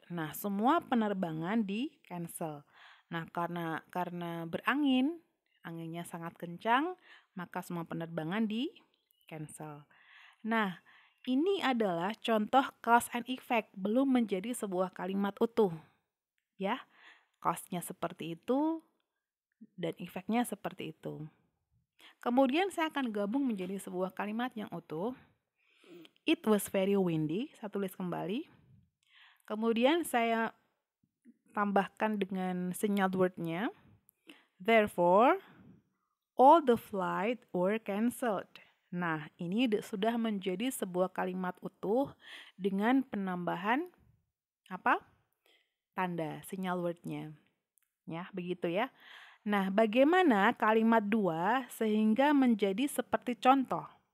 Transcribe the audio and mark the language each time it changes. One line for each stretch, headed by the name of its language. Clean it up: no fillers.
Indonesian: Nah, semua penerbangan di cancel. Nah, karena berangin, anginnya sangat kencang, maka semua penerbangan di cancel. Nah, ini adalah contoh cause and effect, belum menjadi sebuah kalimat utuh. Ya, cause-nya seperti itu dan efeknya seperti itu. Kemudian saya akan gabung menjadi sebuah kalimat yang utuh.
English: It was very windy,
Indonesian: saya tulis kembali. Kemudian saya tambahkan dengan signal word-nya.
English: Therefore, all the flight were cancelled.
Indonesian: Nah, ini sudah menjadi sebuah kalimat utuh dengan penambahan apa? Tanda, signal word-nya. Ya, begitu ya. Nah, bagaimana kalimat 2 sehingga menjadi seperti contoh?